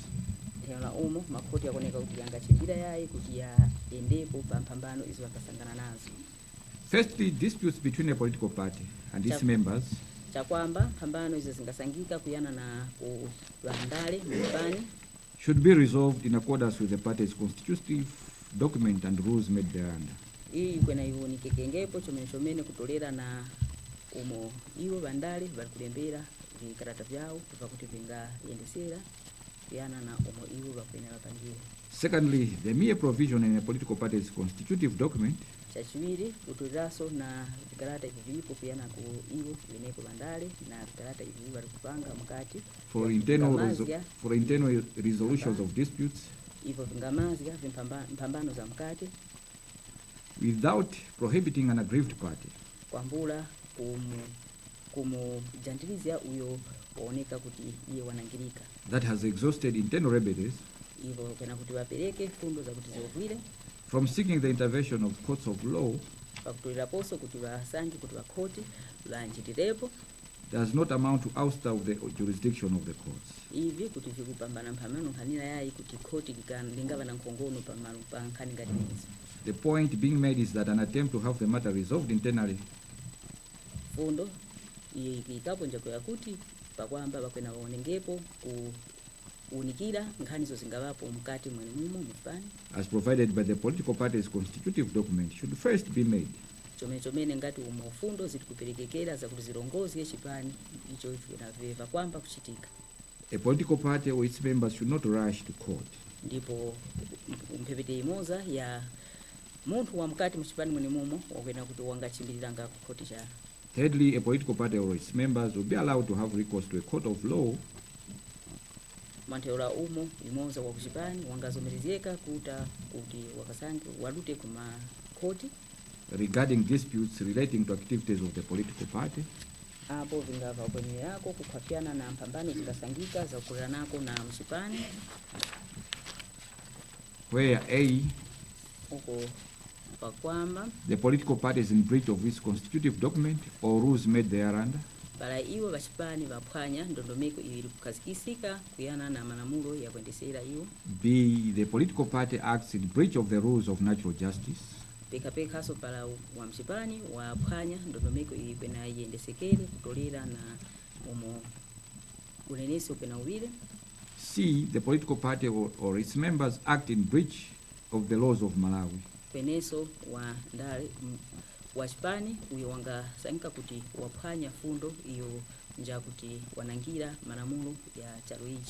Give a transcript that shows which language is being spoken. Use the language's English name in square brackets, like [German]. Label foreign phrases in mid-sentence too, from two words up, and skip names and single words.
[Tumbuka] Tena umo makoti yakoneka kuti yangachindira yayi kuti yaendepo pampambano izo vakasangana nazo. [English] Firstly, disputes between a political party and its members [Tumbuka] Chakwamba pambano izo zingasangika kuyana na vandale mvipani [English] should be resolved in accordance with the party's constitutive document and rules made thereunder. [Tumbuka] iyi kwena iwonike kengepo chomene kutolera na umo iwo vandale vari kulembera vikarata vyao pakuti vingayendesera kuyana na umo iwo vakwena vapangira. [English] Secondly, the mere provision in a political party's constitutive document [Tumbuka] chachiwiri kutoleraso na vikarata ivi vilipo kuyana ku iwo vinepo vandale na vikarata ivi vari kupanga mukati [English] for internal resolutions of disputes [Tumbuka] ivo vingamazya mpambano za mkati [English] without prohibiting an aggrieved party [Tumbuka] kwambula kumujandilizya uyo waoneka kuti iye wanangirika [English] that has exhausted internal remedies [Tumbuka] ivo kwena kuti vapereke fundo za kuti ziovwire [English] from seeking the intervention of courts of law [Tumbuka] pakutolera poso kuti vasange kuti vakhoti vanjitirepo [English] does not amount to ouster of the jurisdiction of the courts. [Tumbuka] ivi kuti vikupambana mphamano nkhanira yayi kuti khoti lingava na nkhongono pa nkhani ngati izi. [English] The point being made is that an attempt to have the matter resolved internally [Tumbuka] fundo ikapo njako yakuti pakwamba vakwena vaonengepo kuunikira nkhanizo zingavapo mkati mwene mumo mufani [English] as provided by the political party's constitutive document should first be made. [Tumbuka] chomene ngati umo fundo zili kuperekekera za kuti zirongozi yechipani icho vinaveva kwamba kuchitika. [English] A political party or its members should not rush to court. [Tumbuka] Ndipo mphepete imoza ya munthu wa mkati muchipani mwene mumo wakwena kuti wangachimbiriranga ku khoti cha. [English] Thirdly, a political party or its members will be allowed to have recourse to a court of law [Tumbuka] mantheola umo imoza wa kuchipani wangazomerezeka kuti wakasange walute kuma khoti [English] regarding disputes relating to activities of the political party [Tumbuka] apo vingava kwenye yako kukhwapiana na mpambano zingasangika za kukulira nako na mchipani [English] where A, [Tumbuka] uko pakwamba [English] the political party is in breach of its constitutive document or rules made thereunder, [Tumbuka] bala iwo vachipani vaphwanya ndondomeko ili kukhazikisika kuyana na malamulo ya kuendesera iwo. [English] B, the political party acts in breach of the rules of natural justice, [Tumbuka] pekapekaso pala wa mchipani waphwanya ndondomeko ili kwena iyendesekere kutolera na umo unenesi upena uwile. [English] C, the political party or its members act in breach of the laws of Malawi, [Tumbuka] kweneso wa ndale wa chipani uyo wangasangika kuti waphwanya fundo iyo nja kuti wanangira malamulo ya chalo ichi.